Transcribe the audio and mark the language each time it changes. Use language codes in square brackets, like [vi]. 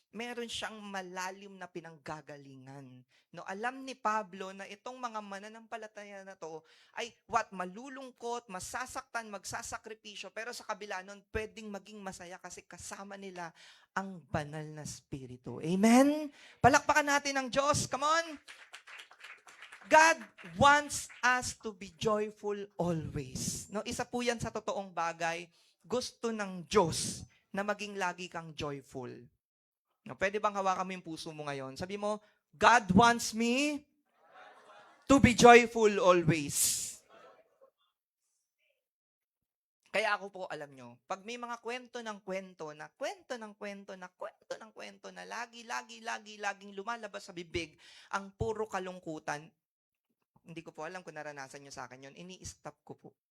[tl] Meron siyang malalim na pinanggagalingan. No, alam ni Pablo na itong mga mananampalataya na to ay malulungkot, masasaktan, magsasakripisyo, pero sa kabila nun, pwedeng maging masaya kasi kasama nila ang banal na spirito. Amen? Palakpakan natin ang Diyos. [en] Come on! God wants us to be joyful always. [tl] No, isa po yan sa totoong bagay. Gusto ng Diyos na maging lagi kang joyful. No, pwede bang hawakan mo yung puso mo ngayon? Sabi mo, [en] God wants me to be joyful always. [tl] Kaya ako po, alam nyo, pag may mga kwento ng kwento na laging lumalabas sa bibig, ang puro kalungkutan, hindi ko po alam kung naranasan nyo sa akin yun, ini-stop ko po.